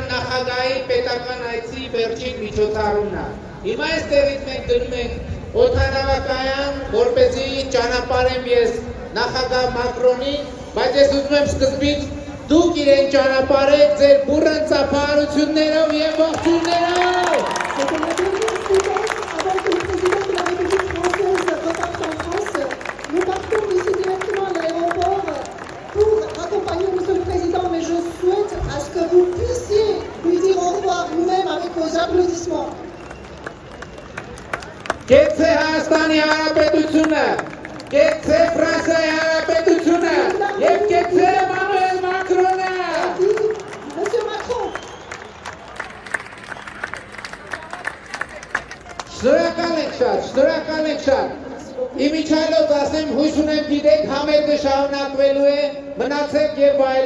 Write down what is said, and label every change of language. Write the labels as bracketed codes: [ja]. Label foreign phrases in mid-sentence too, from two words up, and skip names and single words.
[hy] նախագահի պետական այցի վերջին միջոցառումն է։ Հիմա այստեղից մենք գնում ենք օդանավակայան, որպեսզի ճանապարհեմ ես նախագահ Մակրոնին, բայց ես ուզում եմ սկզբից դուք իրեն ճանապարհեք ձեր բուռն ծափահարություններով եւ ողջույններով։ [fr] Nous partons ici directement à l'aéroport pour accompagner Monsieur le Président, mais je souhaite à ce que vous puissiez lui dire au revoir vous-même avec vos applaudissements. [hy] Կեցե Հայաստանի Հանրապետությունը, կեցե Ֆրանսիայի Հանրապետությունը եւ կեցե Էմանուել Մակրոնը։ [fr] Monsieur Macron, [hy] Շնորհակալ եք շատ։ Իմիջայլոց ասեմ, հույս ունեմ գիտեք, համերգը շարունակվելու է, մնացեք եւ վայելեք